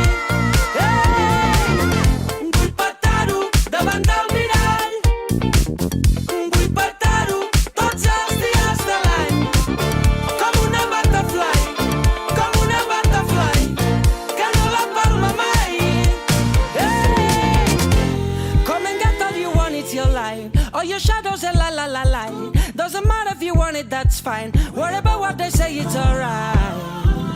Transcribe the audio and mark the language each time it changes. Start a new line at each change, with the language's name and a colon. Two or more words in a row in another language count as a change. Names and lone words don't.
Catalan: Vull petar-ho davant del mirall. Vull petar-ho tots els dies de l'any. Com una butterfly, que no la palma mai.
English: Come and get all you want, it's your life. All your shadows and la la la la. Doesn't matter if you want it, that's fine. Worry about what they say, it's alright.